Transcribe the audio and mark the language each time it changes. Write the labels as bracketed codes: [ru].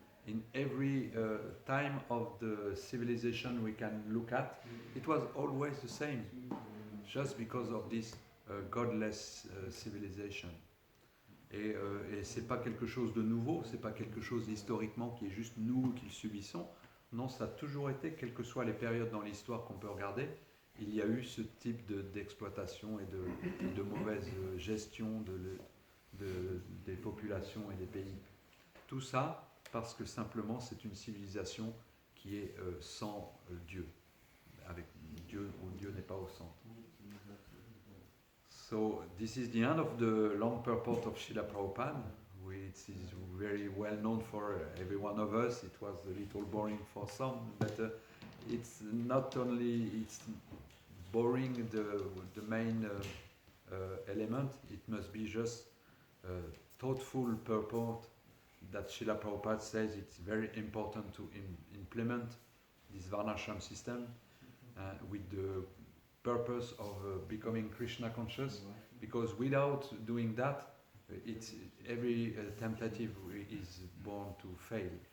[en] in every time of the civilization we can look at, it was always the same, just because of this godless civilization. [fr] Et c'est pas quelque chose de nouveau, c'est pas quelque chose historiquement qui est juste nous qui le subissons. Non, ça a toujours été, quelles que soient les périodes dans l'histoire qu'on peut regarder, il y a eu ce type d'exploitation et de mauvaise gestion des populations et des pays. Tout ça parce que simplement c'est une civilisation qui est sans Dieu, avec Dieu où Dieu n'est pas au centre. [en] So this is the end of the long purport of Srila Prabhupada, which is very well known for every one of us. It was a little boring for some, but it's not only it's boring the main element, it must be just thoughtful purport that Srila Prabhupada says it's very important to implement this Varnashram system with the purpose of becoming Krishna conscious, because without doing that, every tentative is born to fail.